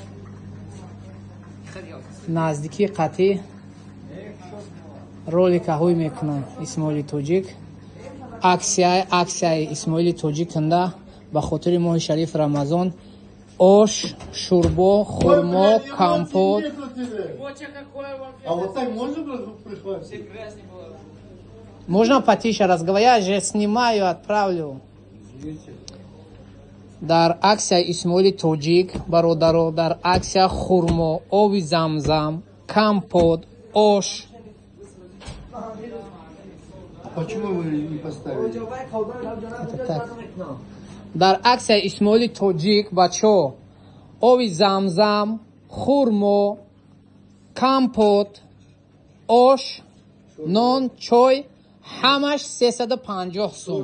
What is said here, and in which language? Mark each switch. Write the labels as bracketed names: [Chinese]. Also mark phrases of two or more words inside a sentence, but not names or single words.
[Tajik] наздикии қатъӣ роликаҳои мекунам Исмоили тоҷик аксияи Исмоили тоҷик кунда ба хотири моҳи шарифи Рамазон ош шӯрбо хурмо компот. [Russian] Можно потише разговаривать, я же снимаю, отправлю. [Tajik] Дар аксия Исмоили тоҷик бародаро дар аксия хурмо оби замзам компот ош. [Russian] Почему вы не поставили? [Tajik] Дар аксия Исмоили тоҷик бачо оби замзам хурмо компот ош нон чой ҳамаш 350 сум.